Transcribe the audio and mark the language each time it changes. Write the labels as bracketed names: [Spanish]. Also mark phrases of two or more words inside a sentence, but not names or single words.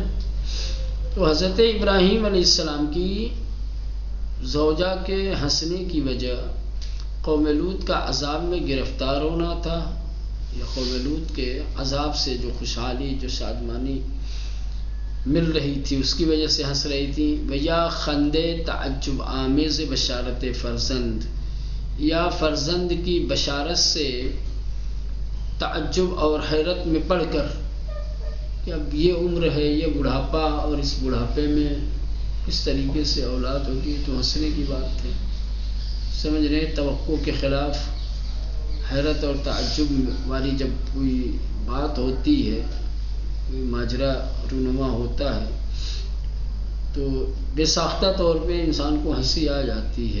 [Urdu] تو حضرت ابراہیم علیہ السلام کی زوجہ کے ہنسنے کی وجہ قوم لوط کا عذاب میں گرفتار ہونا تھا، یا قوم لوط کے عذاب سے جو خوشحالی، جو شادمانی مل رہی تھی اس کی وجہ سے ہنس رہی تھی۔ [Persian] ویا خندے تعجب آمیز بشارت فرزند، [Urdu] یا فرزند کی بشارت سے تعجب اور حیرت میں پڑھ کر کہ اب یہ عمر ہے، یہ بڑھاپا، اور اس بڑھاپے میں کس طریقے سے اولاد ہوگی، تو ہنسنے کی بات تھی، سمجھ رہے۔ توقع کے خلاف حیرت اور تعجب والی جب کوئی بات ہوتی ہے، کوئی ماجرا رونما ہوتا ہے، تو بے ساختہ طور پہ انسان کو ہنسی آ جاتی ہے۔